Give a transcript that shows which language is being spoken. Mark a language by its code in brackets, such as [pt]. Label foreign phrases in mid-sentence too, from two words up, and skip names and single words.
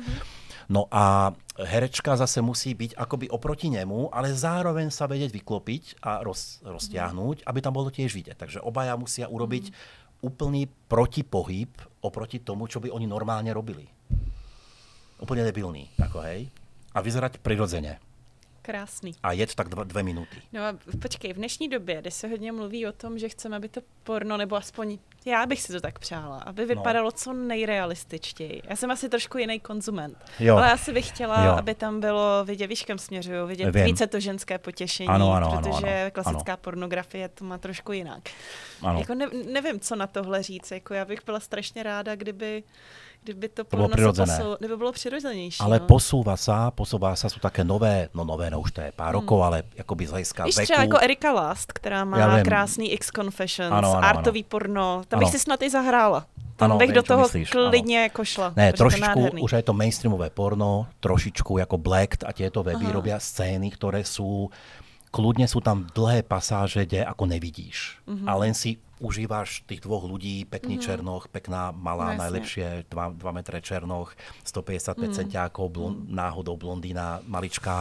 [sk] No a herečka zase musí byť akoby oproti nemu, ale zároveň sa vedieť vyklopiť a roztiahnuť, aby tam bolo tiež vidieť. Takže obaja musia urobiť úplný protipohyb oproti tomu, čo by oni normálne robili. Úplne debilný, ako hej. A vyzerať prirodzene. [cs] Krásný. [sk] A je to tak 2 minúty. [cs] No a počkej, v dnešní době, kde se hodně mluví o tom, že chceme, aby to porno, nebo aspoň já bych si to tak přála, aby vypadalo co nejrealističtěji. Já jsem asi trošku jiný konzument. Ale já si bych chtěla, aby tam bylo vidět, víš, kam směřuju, vidět více to ženské potěšení, protože klasická pornografie to má trošku jinak. Jako nevím, co na tohle říct. Jako já bych byla strašně ráda, kdyby to porno bylo přirozenější. [sk] Ale posúva sa, sú také nové, už to je pár rokov, ale akoby z hľadiska veku. [cs] Víš, třeba jako Erika Lust, která má krásný X-Confessions, artový porno, tam bych si snad i zahrála. Tam bych do toho klidně jako šla. [sk] Ne, trošičku, už je to mainstreamové porno, trošičku jako Blacked a tieto weby robia scény, ktoré sú, kľudne sú tam dlhé pasáže, kde ako nevidíš. A len si užíváš tých 2 ľudí, pekný černoch, pekná, malá, najlepšie, 2 metre černoch, 155 centiákov, náhodou blondína, maličká.